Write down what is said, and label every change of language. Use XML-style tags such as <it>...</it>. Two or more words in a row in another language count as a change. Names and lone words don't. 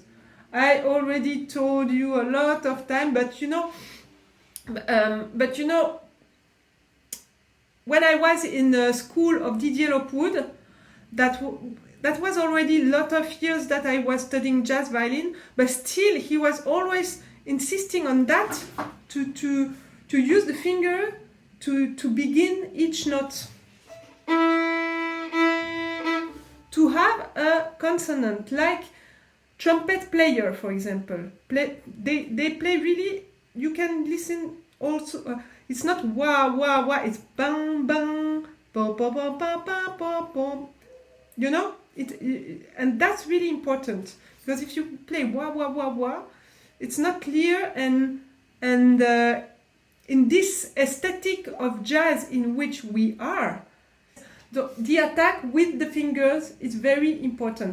<en>I already told you a lot of time, but you know, when I was in the school of Didier Lockwood, that was already a lot of years that I was studying jazz violin, but still he was always insisting on that to use the finger to begin each note. To have a consonant, like trumpet player, for example, they play really. You can listen also. It's not wah wah wah. It's bang bang, ba ba ba ba ba ba ba. You know it, and that's really important, because if you play wah wah wah wah, it's not clear, and in this aesthetic of jazz in which we are. The attack with the fingers is very important.</en>